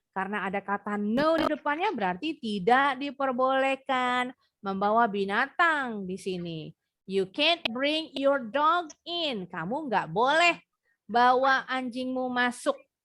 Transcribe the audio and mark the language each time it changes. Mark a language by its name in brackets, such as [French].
[Indonesian] Karena ada kata no di depannya berarti tidak diperbolehkan membawa binatang di sini. [English] You can't bring your dog in. [Indonesian] Kamu nggak boleh bawa anjingmu masuk.